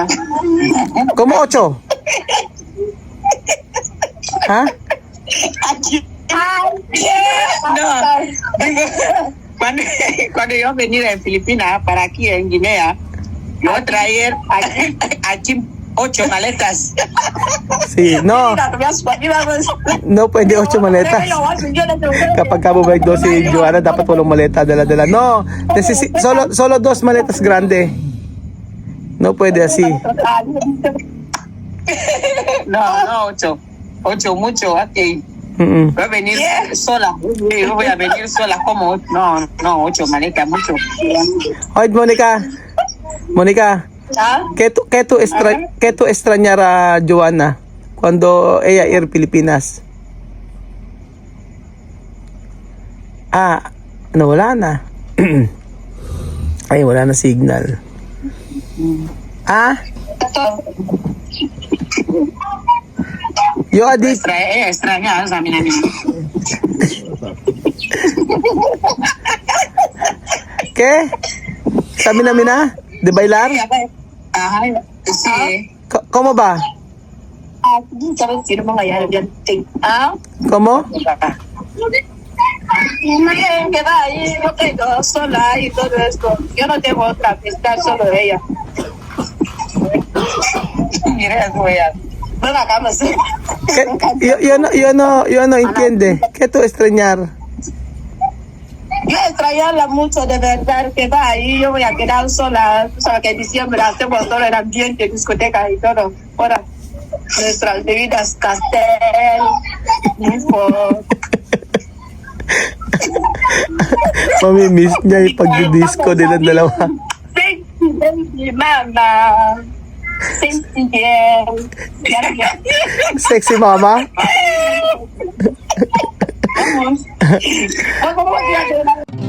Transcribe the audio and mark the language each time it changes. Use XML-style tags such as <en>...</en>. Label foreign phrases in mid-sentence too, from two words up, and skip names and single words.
<es>¿Cómo 8? ¿Ah? No, digo, cuando yo venía en Filipinas para aquí en Guinea, yo traía aquí 8 maletas. Sí, no pwede 8 maletas.</es> <tl>Kapag kababalik daw si Joanna, dapat walang maleta, dala-dala.</tl> <es>No, solo 2 maletas grande. No puede así. No, 8. 8 mucho, aquí. Voy a venir sola. Yo voy a venir sola como no, 8 maletas, mucho. Oye, Mónica, ¿Ah? ¿qué tú extrañar a Joanna cuando ella ir a Pilipinas?</es> <tl>No, wala na. Ay, wala na signal.</tl> <es>Yo adi, Extraña a mi amiga. ¿qué?</es> <tl>Sabi namin na?</tl> <es>De bailar? Ajá, sí. ¿Cómo va? ¿Sabes si no me vaya a ver? ¿Ah? ¿Cómo? Que va ahí, yo tengo sola y todo esto. Yo no tengo otra amistad, solo ella. Mira, voy a... Ven acá, me sé. Yo no entiende. ¿Qué tú extrañar? Yo extrañarla mucho, de verdad, que va ahí, yo voy a quedar sola. Tú sabes que en diciembre hacemos todo el ambiente, discoteca y todo. Ahora, nuestras bebidas Castel, Newport.</es> <tl>Mamimiss niya yung pag-disco nilang dalawa.</tl> <en>Sexy baby mama. Sexy girl. Sexy mama?</en> <es>Vamos a</es>